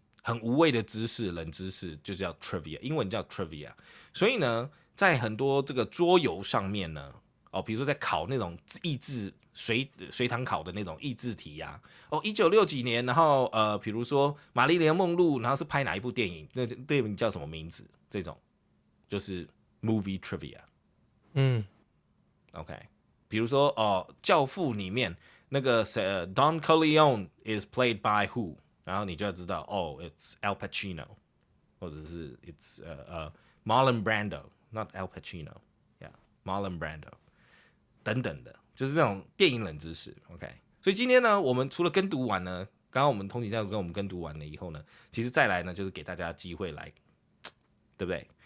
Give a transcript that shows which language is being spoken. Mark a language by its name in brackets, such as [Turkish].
[Chinese] 很无谓的知识，冷知识就叫 trivia， 英文叫 trivia。所以呢，在很多这个桌游上面呢，比如说在考那种益智随堂考的那种益智题呀、1960几年，然后比如说玛丽莲梦露，然后是拍哪一部电影？那电影叫什么名字？这种就是 movie trivia。 OK， 比如说教父里面那个 [English] Don Corleone is played by who？ [Chinese] 然后你就要知道 [English] it's Al Pacino， [Chinese] 或者是 [English] it's Marlon Brando，not Al Pacino，yeah，Marlon Brando [Chinese] 等等的，就是这种电影冷知识。 OK， 所以今天呢，我们除了跟读完呢，刚刚我们通勤家族跟我们跟读完了以后呢，其实再来呢，就是给大家机会来，对不对？